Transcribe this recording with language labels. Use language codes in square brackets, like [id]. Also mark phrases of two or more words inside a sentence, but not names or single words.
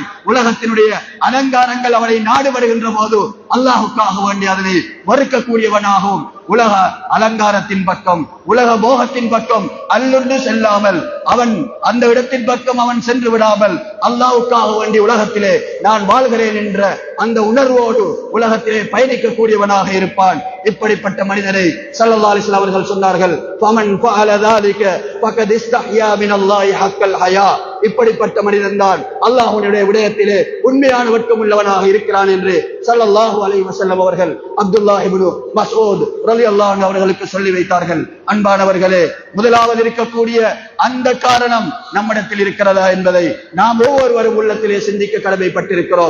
[ta] உலகத்தினுடைய அலங்காரங்கள் அவனை நாடு வருகின்ற போது அல்லாஹுக்காக வேண்டி அதனை மறுக்கக்கூடியவனாகவும் உலக அலங்காரத்தின் பக்கம் உலக மோகத்தின் பக்கம் அல்லொன்று செல்லாமல் அவன் அந்த இடத்தின் பக்கம் அவன் சென்று விடாமல் அல்லாஹுக்காக வேண்டி உலகத்திலே நான் வாழ்கிறேன் என்ற அந்த உணர்வோடு உலகத்திலே பயணிக்கக்கூடியவனாக இருப்பான். இப்படிப்பட்ட மனிதனை [ar] صلى الله عليه وسلم [ta] அவர்கள் சொன்னார்கள், [ar] فمن فعل ذلك فقد استحيا من الله حق الحياء, [ta] இப்படிப்பட்ட மனிதன் தான் அல்லாஹ்வுடைய விடயத்திலே உண்மையான வெட்கம் உள்ளவனாக இருக்கிறான் என்று [ar] صلى الله عليه وسلم [ta] அவர்கள் அப்துல்லாஹ் இப்னு மஸ்ஊத் [ar] رضي الله عنه [ta] அவர்களுக்கு சொல்லி வைத்தார்கள். அன்பானவர்களே, முதலாவது இருக்கக்கூடிய அந்த காரணம் நம்மிடத்தில் இருக்கிறதா என்பதை நாம் ஒவ்வொருவரும் உள்ளத்திலே சிந்திக்க கடமைப்பட்டிருக்கிறோம்.